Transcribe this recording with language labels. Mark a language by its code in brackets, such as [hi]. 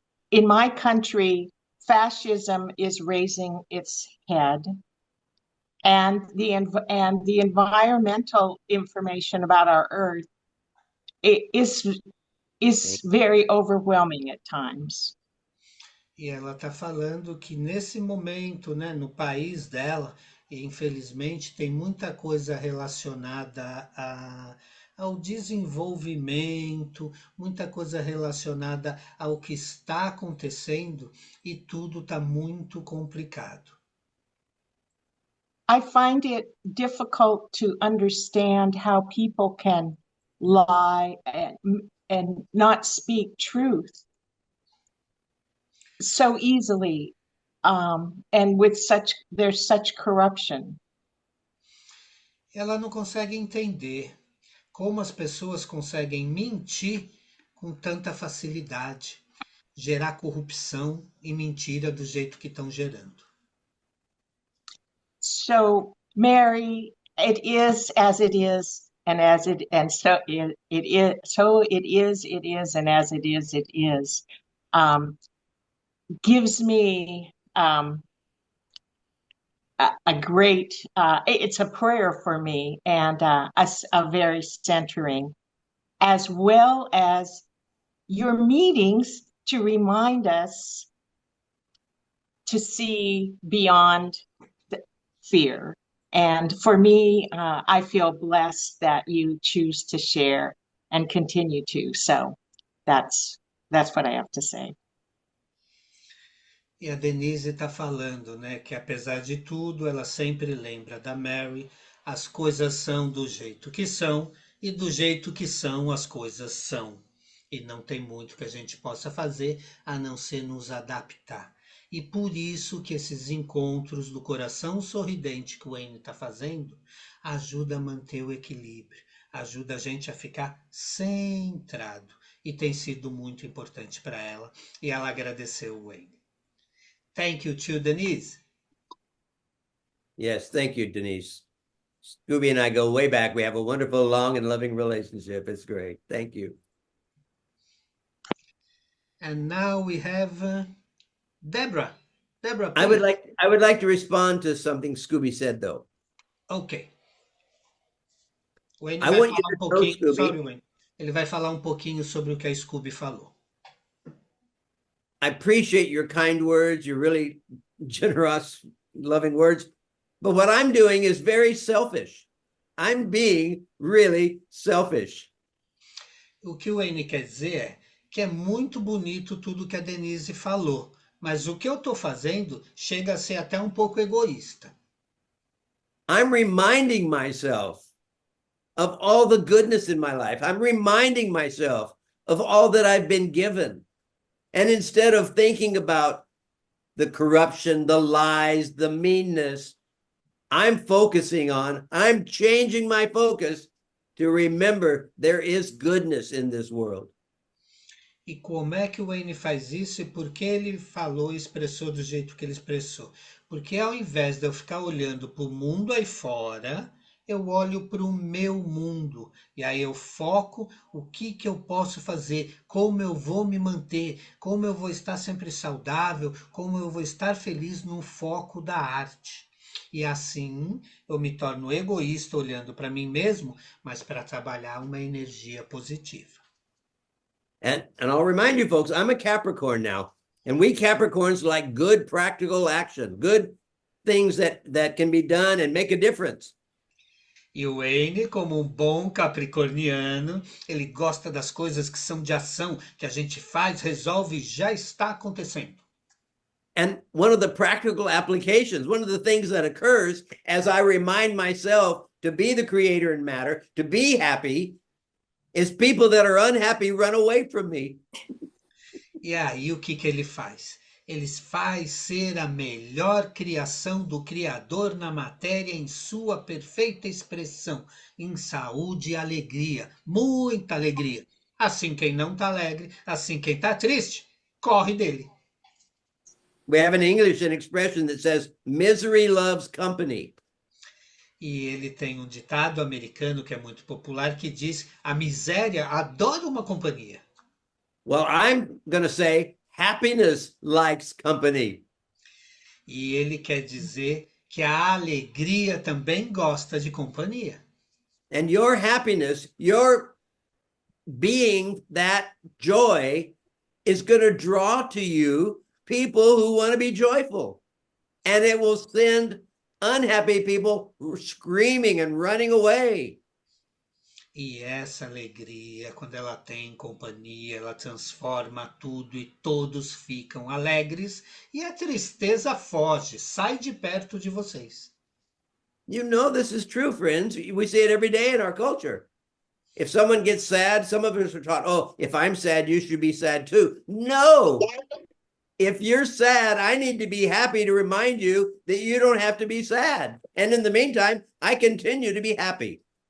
[en] in my country, fascism is raising its head, and the environmental information about our Earth is very overwhelming at times. [pt] E ela está falando que nesse momento, né, no país dela, infelizmente tem muita coisa relacionada ao desenvolvimento, muita coisa relacionada ao que está acontecendo e tudo está muito complicado. [en] I find it difficult to understand how people can lie and not speak truth so easily, and with there's such corruption. [pt] Ela não consegue entender como as pessoas conseguem mentir com tanta facilidade, gerar corrupção e mentira do jeito que estão gerando. [en] So, Mary, it is as it is, and as it and so it is, so it is, and as it is. Gives me a great. It's a prayer for me, and a very centering, as well as your meetings to remind us to see beyond the fear. And for me, I feel blessed that you choose to share and continue to. So that's what I have to say. [pt] E a Denise está falando, né, que apesar de tudo, ela sempre lembra da Mary, as coisas são do jeito que são, e do jeito que são, as coisas são. E não tem muito que a gente possa fazer a não ser nos adaptar. E por isso que esses encontros do coração sorridente que o Wayne está fazendo ajuda a manter o equilíbrio, ajuda a gente a ficar centrado. E tem sido muito importante para ela. E ela agradeceu o Wayne. [en] Thank you to Denise. Yes, thank you, Denise. Scooby and I go way back. We have a wonderful, long, and loving relationship. It's great. Thank you. And now we have Deborah. Deborah, please. I would like to respond to something Scooby said, though. Ok. Wayne I [pt] vai [en] want you [pt] falar [en] to know, [pt] pouquinho. [en] Scooby. Sorry, Wayne. [pt] Ele vai falar pouquinho sobre o que a Scooby falou. [en] I appreciate your kind words, your really generous, loving words. But what I'm doing is very selfish. I'm being really selfish. [pt] O que o Wayne quer dizer é que é muito bonito tudo que a Denise falou, mas o que eu estou fazendo chega a ser até pouco egoísta. [en] I'm reminding myself of all the goodness in my life. I'm reminding myself of all that I've been given. And instead of thinking about the corruption, the lies, the meanness, I'm changing my focus to remember there is goodness in this world. [pt] E como é que o Wayne faz isso e por que ele falou e expressou do jeito que ele expressou? Porque ao invés de eu ficar olhando para o mundo aí fora, eu olho para o meu mundo. E aí eu foco o que eu posso fazer, como eu vou me manter, como eu vou estar sempre saudável, como eu vou estar feliz no foco da arte. E assim eu me torno egoísta olhando para mim mesmo, mas para trabalhar uma energia positiva. [en] And I'll remind you folks, I'm a Capricorn now. And we Capricorns like good practical action, good things that can be done and make a difference. [pt] E o Wayne, como bom capricorniano, ele gosta das coisas que são de ação, que a gente faz, resolve e já está acontecendo. [en] And one of the practical applications, one of the things that occurs as I remind myself to be the creator in matter, to be happy, is people that are unhappy run away from me. [pt] E aí o que ele faz? Ele faz ser a melhor criação do Criador na matéria em sua perfeita expressão, em saúde e alegria, muita alegria. Assim quem não está alegre, assim quem está triste, corre dele. [en] We have in English an expression that says, misery loves company. [pt] E ele tem um ditado americano que é muito popular que diz: a miséria adora uma companhia. [en] Well, I'm going to say happiness likes company. [pt] E ele quer dizer que a alegria também gosta de companhia. [en] And your happiness, your being that joy is going to draw to you people who want to be joyful. And it will send unhappy people screaming and running away. [pt] E essa alegria, quando ela tem companhia, ela transforma tudo e todos ficam alegres e a tristeza foge, sai de perto de vocês. [en] You know this is true, friends. We see it every day in our culture. If someone gets sad, some of us are taught, oh, if I'm sad, you should be sad too. No. If you're sad, I need to be happy to remind you that you don't have to be sad. And in the meantime, I continue to be happy.